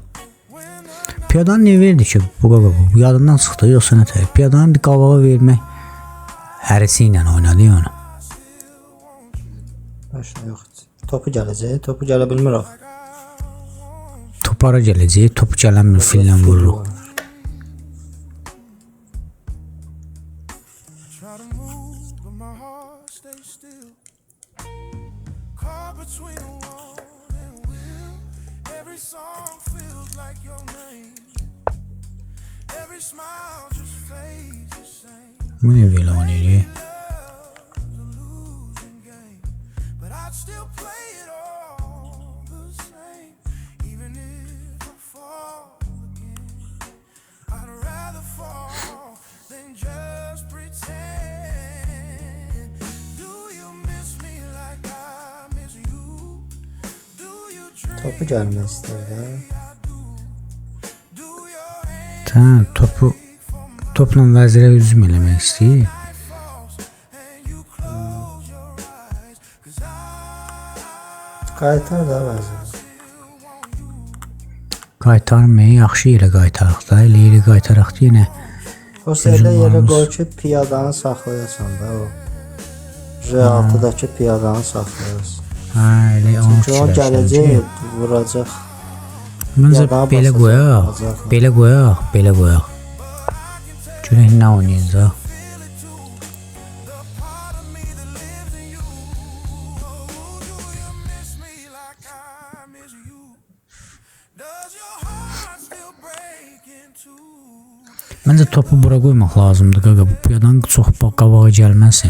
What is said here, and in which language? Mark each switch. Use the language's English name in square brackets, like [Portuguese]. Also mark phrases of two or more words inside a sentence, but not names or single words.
[Azerbaijani] Piyadanı ne verdi ki bu qaqa bu? Yadından çıxdı yoxsa nə tər? Piyadanı bir qabağa vermək hərisi ilə oynadı ya onu. Başına yox. Topu gələcək, topu gələ bilmir o. Topara gələcək, topu gələn bir fillə vururuq. [English] Try to move, but my heart stays still. Caught between a wall and will. Every song feels like your name. Every smile just fades the same. [Azerbaijani] Bu ne böyle oynayır? [English] But I'd still play it all the same. Even if I fall again, I'd rather fall than just pretend. Do you miss me like I miss you? Do you dream [Azerbaijani] Topu gəlmək istər də. [English] do your hands [Azerbaijani] Tamam, topla vəzirə üzüm eləmək istəyir. [English] and you close your eyes? 'Cause [Azerbaijani] Qaytar da vəzir. Qaytarmayı yaxşı yerə qaytaraq da, elə yeri qaytaraq yenə. O sırada yerə varmış. qoy ki piyadanı saxlayasan da o. R6-dakı piyadanı saxlayasın. Hə, elə onu Çünki o gələcək, vuracaq. Məncə Ya daha belə basacaq, qoyaq, alacaq. belə qoyaq, belə qoyaq. Görək nə oynayacaq. [English] miss me like I miss you? Does your heart still break in two? [Azerbaijani] Məncə topu bura qoymaq lazımdır qaqa. Bu piyadan çox qabağa gəlməsin.